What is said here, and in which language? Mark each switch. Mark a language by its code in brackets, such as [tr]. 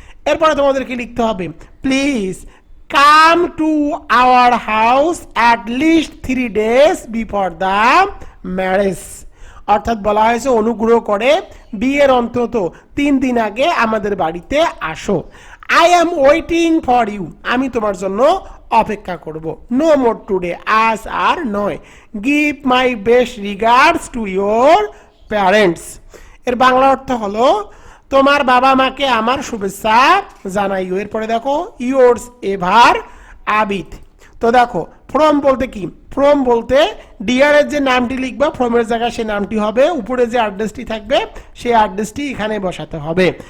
[bn] এরপরে তোমাদেরকে লিখতে হবে, [en] Please come to our house at least 3 days before the marriage. [bn] অর্থাৎ বলা হয়েছে অনুগ্রহ করে বিয়ের অন্তত 3 দিন আগে আমাদের বাড়িতে আসো। [en] I am waiting for you, [bn] আমি তোমার জন্য অপেক্ষা করব। [en] No more today, [bn] আজ আর নয়। [en] Give my best regards to your parents. [bn] এর বাংলা অর্থ হলো তোমার বাবা মাকে আমার শুভেচ্ছা জানাইও। এরপরে দেখো ইয়োর্স এভার আবিদ। তো দেখো ফ্রম বলতে কি, ফ্রম বলতে ডিয়ার এর যে নামটি লিখবা ফ্রমের জায়গায় সে নামটি হবে, উপরে যে অ্যাড্রেসটি থাকবে সেই অ্যাড্রেসটি এখানে বসাতে হবে।